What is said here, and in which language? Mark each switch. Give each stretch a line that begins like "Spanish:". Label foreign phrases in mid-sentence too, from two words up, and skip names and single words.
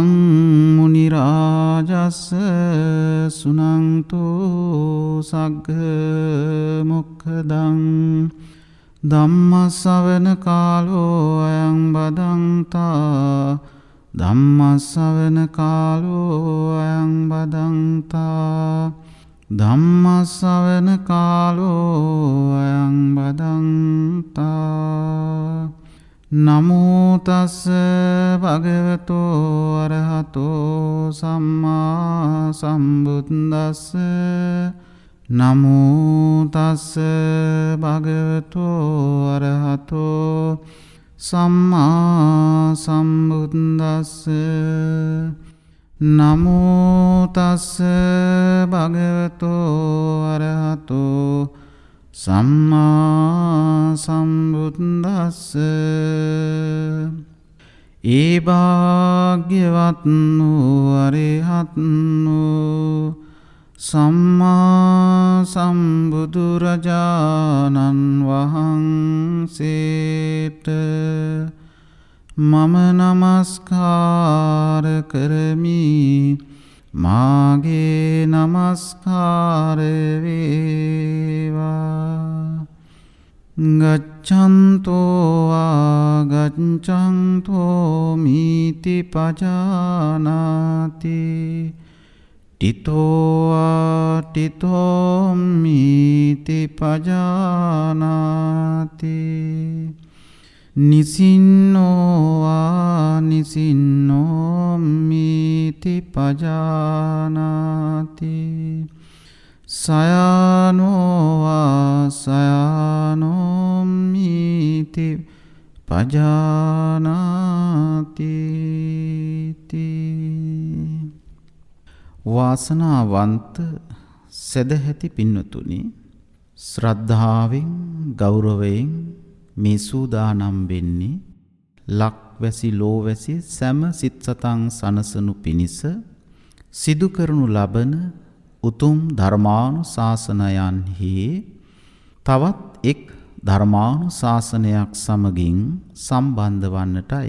Pali: මුනි රාජස් සුනන්තු සග්ග මොක්ඛදං ධම්ම ශ්‍රවණ කාලෝ අයං බදන්තා ධම්ම ශ්‍රවණ කාලෝ අයං බදන්තා ධම්ම ශ්‍රවණ කාලෝ අයං බදන්තා. නමෝ තස්ස භගවතෝ අරහතෝ සම්මා සම්බුද්දස්ස. නමෝ තස්ස භගවතෝ අරහතෝ සම්මා සම්බුද්දස්ස. නමෝ තස්ස භගවතෝ අරහතෝ සම්මා සම්බුද්දස්ස.
Sinhala: ඒ භාග්‍යවත් වූ අරිහත් වූ සම්මා සම්බුදුරජාණන් වහන්සේ වහන්සේට මම නමස්කාර කරමි. මාගේ නමස්කාර වේවා.
Pali: ගච්ඡන්තෝ ආගච්ඡන්තෝ මිති පජානාති. තිතෝ ආතිතෝ මිති පජානාති. නිසින්නෝ ආනිසින්නෝ මිති පජානාති. සයනෝ ආසයනෝ මිති පජානාති.
Sinhala: වාසනාවන්ත සදැහැති පින්වතුනි, ශ්‍රද්ධාවෙන් ගෞරවයෙන් මේ සූදානම් වෙන්නේ ලක්වැසි ලෝවැසි සෑම සිත් සතන් සනසනු පිණිස සිදු කරනු ලබන උතුම් ධර්මානුශාසනයන්හි තවත් එක් ධර්මානුශාසනයක් සමගින් සම්බන්ධ වන්නටයි.